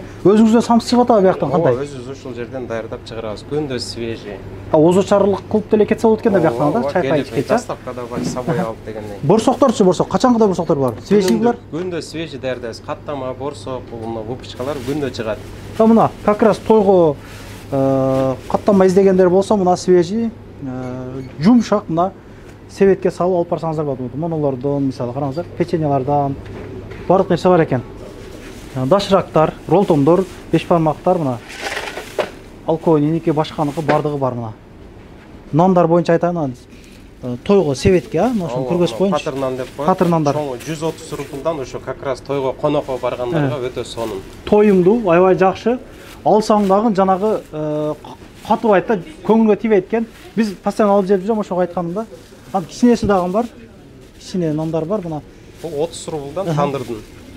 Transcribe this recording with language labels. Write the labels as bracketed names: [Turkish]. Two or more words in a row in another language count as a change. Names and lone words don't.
[Kyrgyz] Өзүңүздөн самсы чыгып атабы бияктан кандай? Ооба, өзүбүз ушул жерден даярдап чыгарабыз. Күндө свежий. Озочарлык кылып деле кетсе болот экен да бияктан да, чайкай ичкечи. Доставкада бар, собой алып дегендей. Борсокторчу, борсок, качангыдай борсоктор бар? Свежий булар? Күндө свежий даярдайбыз. Каттама, борсок, бул выпускалар күндө чыгат. Мына [Russian] как раз [Kyrgyz] тойго каттама издегендер болсо, мына свежий, жумшак мына себетке салып алып барсаңыздар болот. Монолордон, мисалы караңыздар, печеньялардан бардык нерсе бар экен. Дашырактар, ролтондор, беш бармактар мына. Алкоголиники, башканыкы бардыгы бар мына. Нандар боюнча айтайын, тойго себетке, ошону көргөзүп коюнчу. Катыр нан деп коет. Катыр нандар. 130 рубльдан ошо [Russian] как раз [Kyrgyz] тойго конокко баргандарга өтө сонун. Тоюңдуу, аябай жакшы. Алсаң дагы жанагы катыбайт да, көңүлгө тийбейт экен. Биз постоянно алып жеп жүрөм, ошого айтканым да. Анан кичинеси дагы бар. Кичине нандар бар мына. Бул 30 рубльдан тандырдын.